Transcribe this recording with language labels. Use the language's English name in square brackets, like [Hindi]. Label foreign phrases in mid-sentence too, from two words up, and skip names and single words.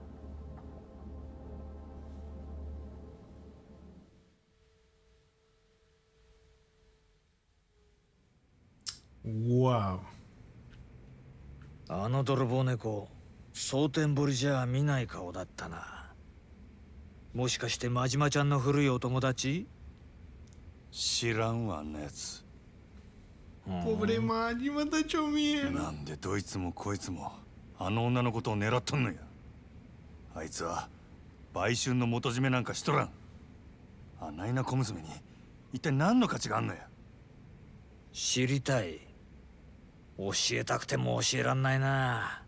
[Japanese] Wow. あの泥棒猫、蒼天堀じゃ見ない顔だったな。もしかして真島ちゃんの古いお友達？知らんわ、あんなやつ。 [Spanish] Pobre Majima, está hecho mierda. [Japanese] なんでどいつもこいつもあの女のことを狙っとんのや。あいつは売春の元締めなんかしとらん。あないな小娘に一体何の価値があんのや。知りたい。教えたくても教えらんないな。